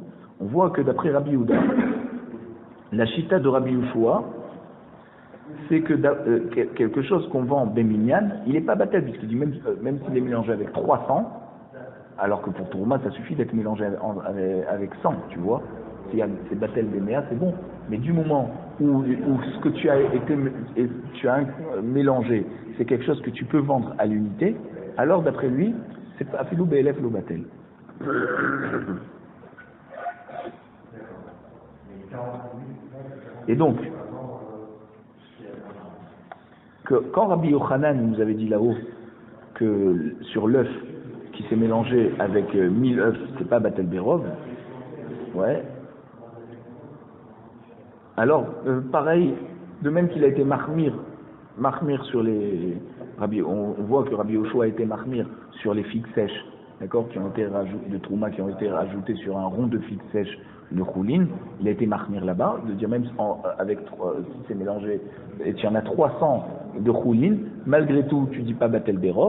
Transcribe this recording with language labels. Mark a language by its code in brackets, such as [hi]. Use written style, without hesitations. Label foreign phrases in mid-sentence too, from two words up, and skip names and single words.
[fr] On voit que d'après Rabbi Yehuda, la chita de Rabbi Yoshua, c'est que quelque chose qu'on vend en Béminyan, il n'est pas batel, puisqu'il dit même s'il est mélangé avec 300, alors que pour Tourma, ça suffit d'être mélangé avec 100, tu vois. Si c'est [he] בטל במאה, [fr] c'est bon. Mais du moment où ce que tu as mélangé, c'est quelque chose que tu peux vendre à l'unité, alors d'après lui, c'est pas [he] אפילו באלף לא בטל. [fr] Et donc, quand Rabbi Yochanan nous avait dit là-haut que sur l'œuf qui s'est mélangé avec 1000 œufs, c'est pas [he] בטל ברוב, [fr] ouais. Alors, pareil, de même qu'il a été marmir sur les... on voit que Rabbi Yoshua a été marmir sur les figues sèches, d'accord, qui ont été rajoutées, de Trouma, qui ont été rajoutées sur un rond de figues sèches de Choulin, il a été marmir là-bas, de dire même si c'est mélangé, et tu en as 300 de Choulin, malgré tout, tu dis pas [he] בטל ברוב.